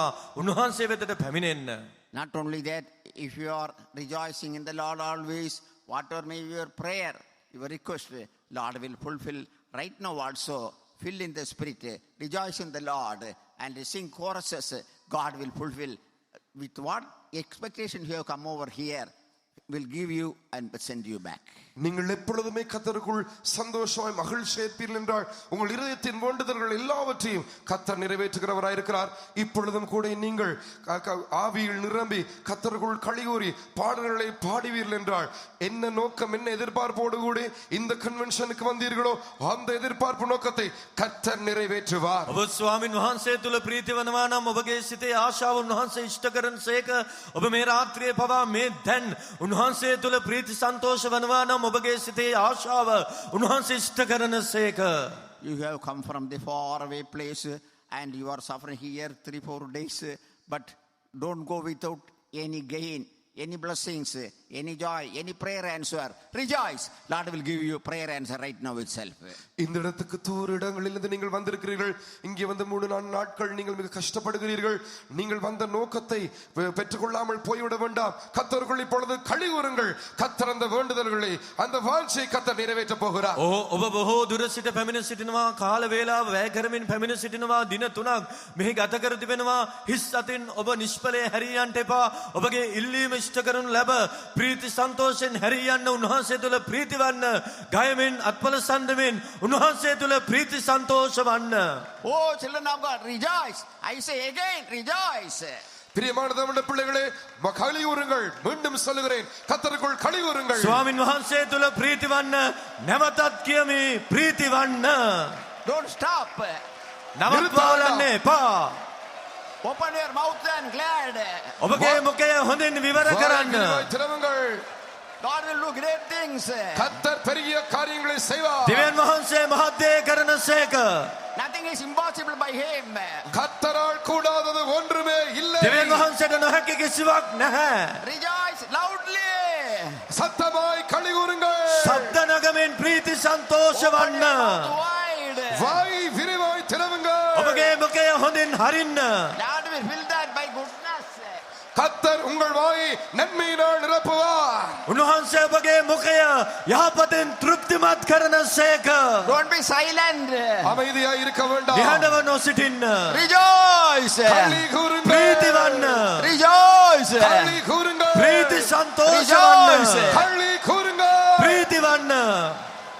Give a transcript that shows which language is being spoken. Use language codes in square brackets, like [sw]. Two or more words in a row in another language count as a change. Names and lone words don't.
[si] උන්වහන්සේ වෙතට පැමිණෙන්න. [en] Not only that, if you are rejoicing in the Lord always, whatever may be your prayer, your request, Lord will fulfill. Right now also, fill in the Spirit, rejoice in the Lord, and sing choruses. God will fulfill. With what expectation you have come over here, will give you and send you back. [ta] நீங்கள் எப்பொழுதுமே கர்த்தருக்குள் சந்தோஷமாய் மகிழ்ச்சி ஏற்பீர்கள் என்றால் உங்கள் இதயத்தின் வேண்டுதல்கள் எல்லாவற்றையும் கர்த்தர் நிறைவேற்றுகிறவராய் இருக்கிறார். இப்பொழுதும் கூட நீங்கள் ஆவியில் நிரம்பி கர்த்தருக்குள் களிகூறி பாடல்களை பாடுவீர்கள் என்றால் என்ன நோக்கம் என்ன எதிர்பார்ப்போடு கூட இந்த கன்வென்ஷனுக்கு வந்தீர்களோ அந்த எதிர்பார்ப்பு நோக்கத்தை கர்த்தர் நிறைவேற்றுவார். [si] ඔබ ස්වාමින් වහන්සේ තුල ප්‍රීති වෙනවා නම් ඔබගේ සිතේ ආශාව උන්වහන්සේ ඉෂ්ට කරනසේක. ඔබ මේ රාත්‍රියේ පවා මේ දැන් උන්වහන්සේ තුල ප්‍රීති සන්තෝෂ වෙනවා නම් ඔබගේ සිතේ ආශාව උන්වහන්සේ ඉෂ්ට කරනසේක. [en] You have come from the far away place and you are suffering here 3-4 days, but don't go without any gain, any blessings, any joy, any prayer answer. Rejoice. Lord will give you prayer answer right now itself. [ta] இந்த இடத்துக்கு தூர இடங்களிலிருந்து நீங்கள் வந்திருக்கிறீர்கள். இங்கே வந்து 3-4 நாட்கள் நீங்கள் மிக கஷ்டப்படுகிறீர்கள். நீங்கள் வந்த நோக்கத்தை பெற்றுக்கொள்ளாமல் போய்விட வேண்டாம். கர்த்தருக்குள் இப்பொழுது களிகூருங்கள். கர்த்தர் அந்த வேண்டுதல்களை அந்த வாஞ்சையை கர்த்தர் நிறைவேற்ற போகிறார். [si] ඔබ බොහෝ දුර සිට පැමිණ සිටිනවා. කාල වේලාව වැය කරමින් පැමිණ සිටිනවා. දින 3ක් මෙහි ගත කර තිබෙනවා. හිස් අතින් ඔබ නිෂ්ඵලයේ හැරියන්ට එපා. ඔබගේ ඉල්ලීම ඉෂ්ට කරනු ලැබ ප්‍රීති සන්තෝෂෙන් හැරියන්න උන්වහන්සේ තුල ප්‍රීති වන්න. ගයමින් අත්පල සඳමින් උන්වහන්සේ තුල ප්‍රීති සන්තෝෂ වන්න. [en] Oh, children of God, rejoice. I say again, rejoice. [ta] பிரியமான தேவனுடைய பிள்ளைகளே, களிகூருங்கள். மீண்டும் சொல்லுகிறேன், கர்த்தருக்குள் களிகூருங்கள். [si] ස්වාමින් වහන්සේ තුල ප්‍රීති වන්න. නැවතත් කියමි ප්‍රීති වන්න. [en] Don't stop. [si] නවත්වාලන්න එපා. [en] Open your mouth and glad. [si] ඔබගේ මුඛය හොඳින් විවර කරන්න. [ta] திறவுங்கள். [en] God will do great things. [ta] கர்த்தர் பெரிய காரியங்களை செய்வார். [si] දෙවියන් වහන්සේ මහත් දේ කරනසේක. [en] Nothing is impossible by him. [ta] கர்த்தரால் கூடாதது ஒன்றுமே இல்லை. [si] දෙවියන් වහන්සේට නොහැකි කිසිවක් නැහැ. [en] Rejoice loudly. [ta] சத்தமாய் களிகூருங்கள். [si] ශබ්ද නගමින් ප්‍රීති සන්තෝෂ වන්න. [en] Wide. [ta] வாய் விரிவாய் திறவுங்கள். [si] ඔබගේ මුඛය හොඳින් හරින්න. [en] God will fill that by goodness. [ta] கர்த்தர் உங்கள் வாயை நன்மையினால் நிரப்புவார். [si] උන්වහන්සේ ඔබගේ මුඛය යහපතෙන් තෘප්තිමත් කරනසේක. [en] Don't be silent. [ta] அமைதியாய் இருக்க வேண்டாம். [si] නිහඬව නොසිටින්න. [en] Rejoice. [ta] களிகூருங்கள். [si] ප්‍රීති වන්න. [en] Rejoice. [ta] களிகூருங்கள். [si] ප්‍රීති සන්තෝෂ වන්න. [ta] களிகூருங்கள். [si] ප්‍රීති වන්න.